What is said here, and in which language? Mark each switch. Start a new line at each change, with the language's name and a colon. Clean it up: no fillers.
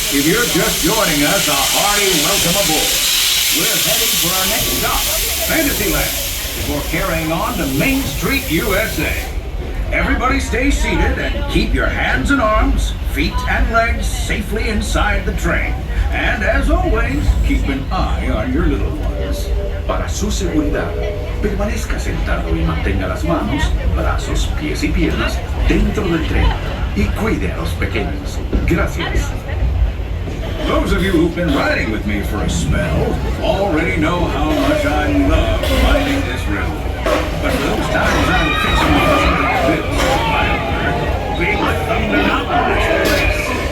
English: If you're just joining us, a hearty welcome aboard. We're heading for our next stop, Fantasyland, before carrying on to Main Street, USA. Everybody stay seated and keep your hands and arms, feet and legs safely inside the train. And as always, keep an eye on your little ones.
Spanish: Para su seguridad, permanezca sentado y mantenga las manos, brazos, pies y piernas dentro del tren Y cuide a los pequeños. Gracias.
English: Those of you who've been riding with me for a spell already know how much I love riding this railroad. But for those times I'm fixing to do something a bit wilder, big thunder mountain race.